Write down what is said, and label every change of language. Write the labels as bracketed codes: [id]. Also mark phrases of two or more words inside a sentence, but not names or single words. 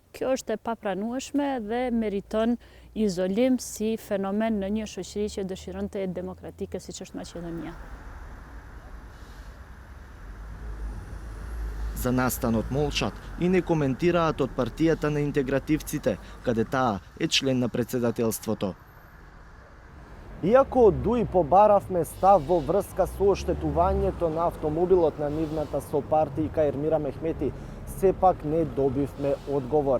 [sq] Kjo është e papranueshme dhe meriton izolim si fenomen në një shoqëri që dëshiron të jetë demokratike siç është Maqedonia. [mk] За настанот молчат и не коментираат од партијата на интегративците, каде таа е член на председателството. Иако од ДУИ побаравме став во врска со оштетувањето на автомобилот на нивната сопартијка Ермира Мехмети, сепак не добивме одговор.